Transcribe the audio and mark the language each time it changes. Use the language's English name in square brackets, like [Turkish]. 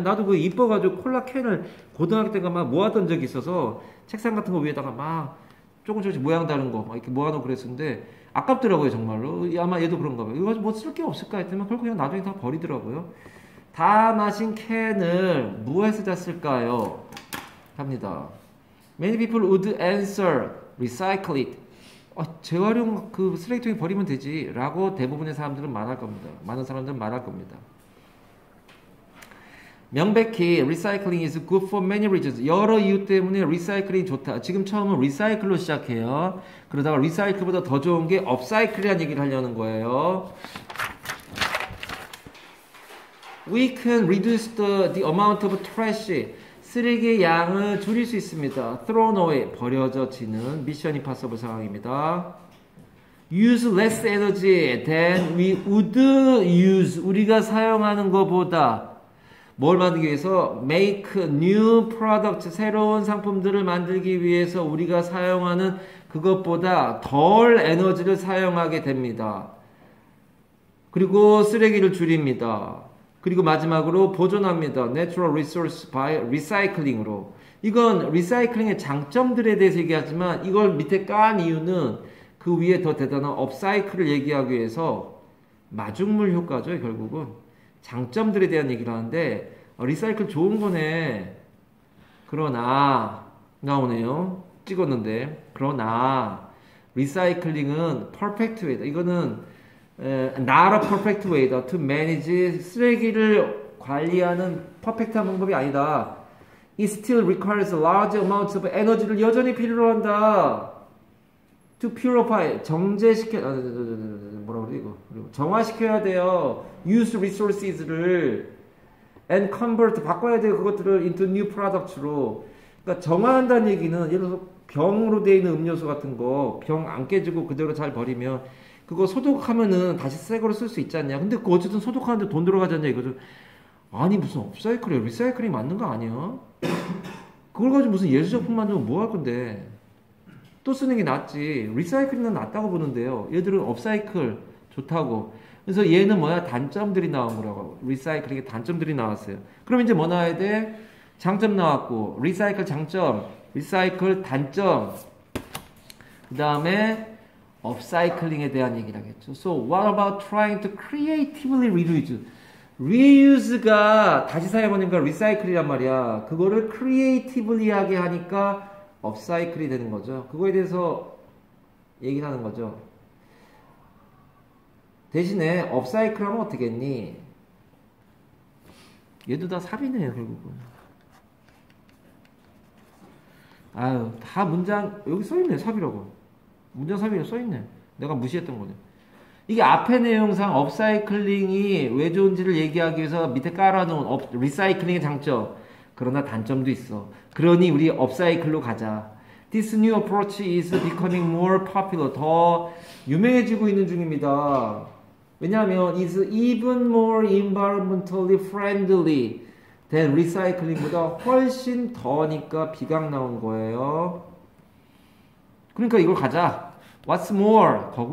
[Korean] 나도 그거 이뻐가지고 콜라 캔을 고등학교 때가 막 모았던 적이 있어서 책상 같은 거 위에다가 막 조금씩 모양 다른 거 막 이렇게 모아놓고 그랬었는데 아깝더라고요 정말로. 아마 얘도 그런가 봐요. 이거 뭐 쓸 게 없을까 했더니 결국 그냥 나중에 다 버리더라고요. 다 마신 캔을 무엇에다 쓸까요? 합니다. [English] Many people would answer recycle it. [Korean] 재활용 그 쓰레기통에 버리면 되지 라고 대부분의 사람들은 말할 겁니다. 많은 사람들은 말할 겁니다. 명백히 [English] recycling is good for many reasons. [Korean] 여러 이유 때문에 리사이클이 좋다. 지금 처음은 리사이클로 시작해요. 그러다가 리사이클보다 더 좋은 게 업사이클이라는 얘기를 하려는 거예요. [English] We can reduce the amount of trash. [Korean] 쓰레기의 양을 줄일 수 있습니다. [English] thrown away, [Korean] 버려져지는 미션 임파서블 상황입니다. [English] use less energy than we would use. [Korean] 우리가 사용하는 것보다 뭘 만들기 위해서 [English] make new product, [Korean] 새로운 상품들을 만들기 위해서 우리가 사용하는 그것보다 덜 에너지를 사용하게 됩니다. 그리고 쓰레기를 줄입니다. 그리고 마지막으로 보존합니다. [English] Natural resource by recycling으로. [Korean] 이건 리사이클링의 장점들에 대해서 얘기하지만 이걸 밑에 깐 이유는 그 위에 더 대단한 업사이클을 얘기하기 위해서 마중물 효과죠. 결국은 장점들에 대한 얘기를 하는데 리사이클 좋은 거네. 그러나 나오네요. 찍었는데 그러나 리사이클링은 퍼펙트 웨이다. [English] 이거는 not a perfect way다. to manage [Korean] 쓰레기를 관리하는 퍼펙트한 방법이 아니다. [English] It still requires large amounts of energy를 [Korean] 여전히 필요로 한다. [English] To purify [Korean] 정제시켜 뭐라 그래 이거 정화시켜야 돼요. [English] use resources를 and convert [Korean] 바꿔야 돼요. 그것들을 [English] into new products로. [Korean] 그러니까 정화한다는 얘기는 예를 들어서 병으로 되어 있는 음료수 같은 거 병 안 깨지고 그대로 잘 버리면 그거 소독하면은 다시 새 거로 쓸 수 있지 않냐. 근데 그거 어쨌든 소독하는데 돈 들어가지 않냐 이거죠. 아니 무슨 업사이클이야. 리사이클이 맞는 거 아니야? 그걸 가지고 무슨 예술작품 만들면 뭐 할 건데. 또 쓰는 게 낫지. 리사이클은 낫다고 보는데요. 얘들은 업사이클 좋다고. 그래서 얘는 뭐야? 단점들이 나온 거라고. 리사이클의 단점들이 나왔어요. 그럼 이제 뭐 나와야 돼? 장점 나왔고 리사이클 장점, 리사이클 단점. 그 다음에 업사이클링에 대한 얘기를 하겠죠. [English] So what about trying to creatively reuse? [Korean] Reuse가 다시 사용하는 거 리사이클이란 말이야. 그거를 creatively 하게 하니까 업사이클이 되는 거죠. 그거에 대해서 얘기를 하는 거죠. 대신에 업사이클 하면 어떻게 했니? 얘도 다 삽이네요 결국은. 아유 다 문장 여기 써있네. 삽이라고. 문장 삽이라고 써있네. 내가 무시했던 거네. 이게 앞의 내용상 업사이클링이 왜 좋은지를 얘기하기 위해서 밑에 깔아놓은 리사이클링의 장점. 그러나 단점도 있어. 그러니 우리 업사이클로 가자. [English] This new approach is becoming more popular. [Korean] 더 유명해지고 있는 중입니다. 왜냐하면 [English] is even more environmentally friendly than recycling [Korean] 보다 훨씬 더니까 비강 나온 거예요. 그러니까 이걸 가자. [English] What's more?